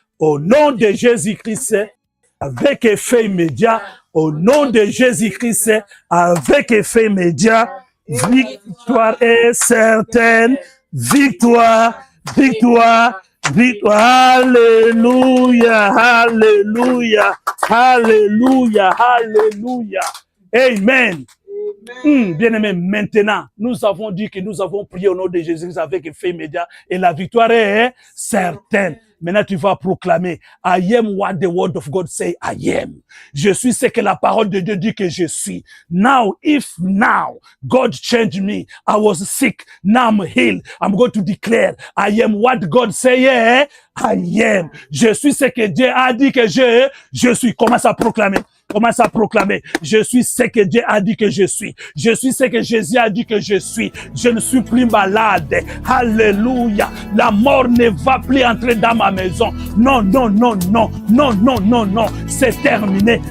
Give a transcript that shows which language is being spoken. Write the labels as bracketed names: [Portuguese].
[French] Au nom de Jésus-Christ, avec effet immédiat, au nom de Jésus-Christ, avec effet immédiat, victoire est certaine, victoire, victoire, victoire, alléluia, alléluia, alléluia, alléluia, amen. Bien-aimé, maintenant, nous avons dit que nous avons prié au nom de Jésus avec effet immédiat et la victoire est certaine. Maintenant, tu vas proclamer, [English] I am what the word of God say I am. [French] Je suis ce que la parole de Dieu dit que je suis. [English] Now, if now God changed me, I was sick, now I'm healed. I'm going to declare, I am what God say I am. [French] Je suis ce que Dieu a dit que je suis. Commence à proclamer. Commence à proclamer. Je suis ce que Dieu a dit que je suis. Je suis ce que Jésus a dit que je suis. Je ne suis plus malade. Alléluia. La mort ne va plus entrer dans ma maison. Non, non, non, non. Non, non, non, non. C'est terminé.